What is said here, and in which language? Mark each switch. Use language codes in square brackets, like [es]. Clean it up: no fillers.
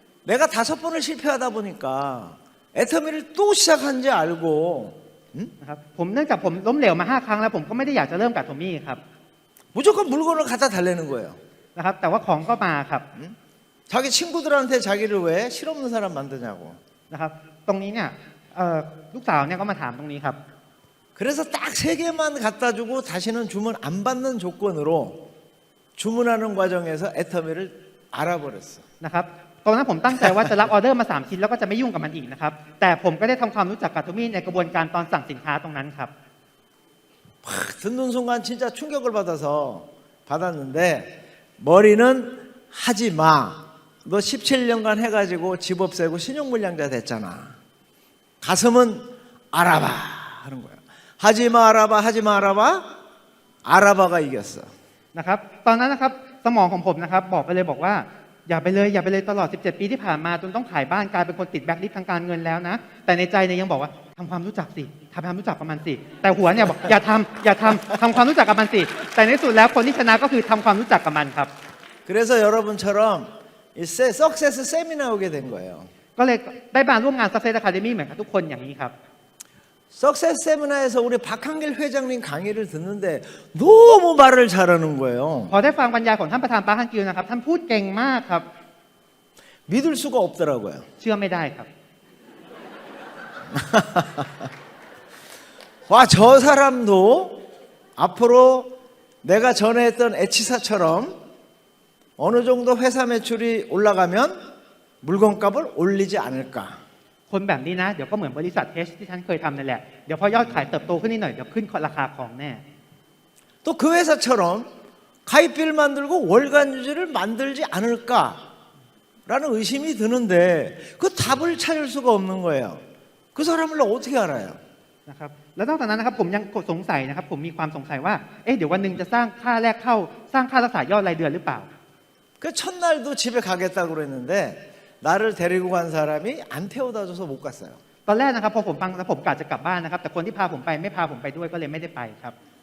[ko] 내가 5번을 실패하다 보니까 애터미를 또 시작한지 알고 [th] นะครับผมเนื่องจากผมล้มเหลวมา5 ครั้งแล้วผมก็ไม่ได้อยากจะเริ่มกับโทมี่ครับ [ko] 무조건 물건을 갖다 달래는 거예요. [th] นะครับแต่ว่าของก็มาครับ [ko] 자기 친구들한테 자기를 왜 실없는 사람 만드냐고. [th] นะครับตรงนี้เนี่ยลูกสาวเนี่ยก็มาถามตรงนี้ครับ [ko] 그래서 딱 3개만 갖다 주고 다시는 주문 안 받는 조건으로 주문하는 과정에서 애터미를 알아버렸어. [th] นะครับตอนนั้นผมตั้งใจว่าจะรับออเดอร์มา3 ชิ้นแล้วก็จะไม่ยุ่งกับมันอีกนะครับแต่ผมก็ได้ทำความรู้จักกับโทมี่ในกระบวนการตอนสั่งสินค้าตรงนั้นครับ [ko] 팍 듣는 순간 진짜 충격을 받았는데 머리는 하지 마. 너 17년간 해가지고 집 없애고 신용불량자 됐잖아. 가슴은 알아봐 하는 거야. 하지마 알아봐 하지마 알아봐 알아봐가 이겼어. [th] นะครับตอนนั้นนะครับสมองของผมนะครับบอกไปเลยบอกว่าอย่าไปเลยตลอด17 ปีที่ผ่านมาจนต้องขายบ้านกลายเป็นคนติดแบล็คลิสต์ทางการเงินแล้วนะแต่ในใจเนี่ยยังบอกว่าทำความรู้จักสิทำความรู้จักกับมันสิแต่หัวเนี่ยบอกอย่าทำความรู้จักกับมันสิแต่ในที่สุดแล้วคนที่ชนะก็คือทำความรู้จักกับมันครับ [ko] 그래서 여러분처럼 이 석세스 세미나 오게 된 거예요. [th] ก็เลยได้มาร่วมงาน Success Academy เหมือนกับทุกคนอย่างนี้ครับ [ko] 석세스 세미나에서 우리 박한길 회장님 강의를 듣는데 너무 말을 잘하는 거예요. [th] พอได้ฟังบรรยายของท่านประธานปาร์คฮันกิลนะครับท่านพูดเก่งมากครับ [ko] 믿을 수가 없더라고요. [th] เชื่อไม่ได้ครับ [ko] 와, 저 사람도 앞으로 내가 전에 했던 H사처럼 어느 정도 회사 매출이 올라가면 물건값을 올리지 않을까. [th] คนแบบนี้นะเดี๋ยวก็เหมือนบริษัทเทสที่ฉันเคยทำนั่นแหละเดี๋ยวพอยอดขายเติบโตขึ้นนิดหน่อยเดี๋ยวขึ้นราคาของแน่ [ko] 또 그 회사처럼 가입비를 만들고 월간 유지를 만들지 않을까라는 의심이 드는데 그 답을 찾을 수가 없는 거예요. 그 사람을 어떻게 알아요? [th] นะครับแล้วนอกจากนั้นนะครับผมยังสงสัยนะครับผมมีความสงสัยว่าเดี๋ยววันหนึ่งจะสร้างค่าแรกเข้าสร้างค่ารักษายอดรายเดือนหรือเปล่า [ko] 그 첫날도 집에 가겠다고 그랬는데 나를 데리고 간 사람이 안 태워다 줘서 못 갔어요. [th] ตอนแรกนะครับพอผมฟังแล้วผมกะจะกลับบ้านนะครับแต่คนที่พาผมไปไม่พาผมไปด้วยก็เลยไม่ได้ไปครับ